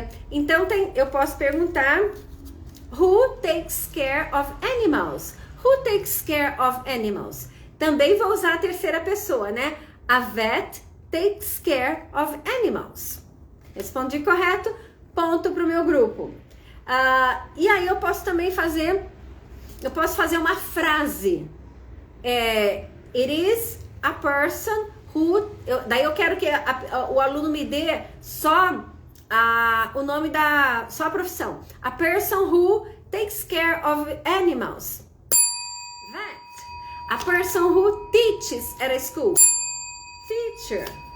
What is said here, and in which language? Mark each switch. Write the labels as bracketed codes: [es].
[pt] Então, eu posso perguntar: [en] Who takes care of animals? Who takes care of animals? [pt] Também vou usar a terceira pessoa, né? [en] A vet takes care of animals. [pt] Respondi correto. Ponto para o meu grupo. E aí eu posso também fazer uma frase. [en] It is a person who... [pt] daí eu quero que o aluno me dê só o nome só a profissão. [en] A person who takes care of animals. That. A person who teaches at a school. Teacher.